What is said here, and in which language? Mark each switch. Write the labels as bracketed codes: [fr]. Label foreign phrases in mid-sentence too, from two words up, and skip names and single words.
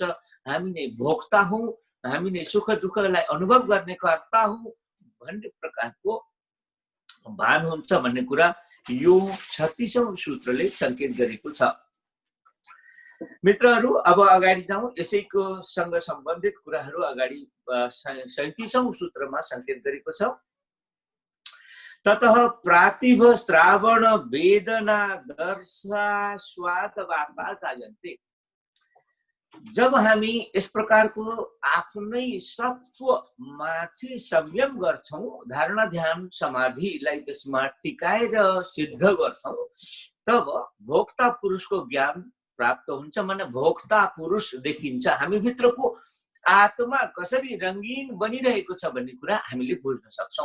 [ne] हामी नै भोक्ता हौं, हामी नै सुख दुःखलाई अनुभव गर्ने कर्ता हौं भन्ने प्रकारको भान हुन्छ भन्ने कुरा यो 36औं सूत्रले संकेत गरेको छ। मित्रहरू, अब अगाडि जाउँ। यसैको सँग सम्बन्धित कुराहरू अगाडि 37औं सूत्रमा संकेत गरेको छ। [sa] ततः प्रातिभ श्रावण वेदना दर्शा स्वाद वार्ता जायन्ते। [ne] जब हामी यस प्रकारको आफ्नै सत्व माथि संयम गर्छौं, धारणा ध्यान समाधिलाई त्यसमा टिकाएर सिद्ध गर्छौं, तब भोक्ता पुरुषको ज्ञान प्राप्त हुन्छ। माने भोक्ता पुरुष देखिन्छ। हामी भित्रको आत्मा कसरी रंगीन बनिरहेको छ भन्ने कुरा हामीले बुझ्न सक्छौं।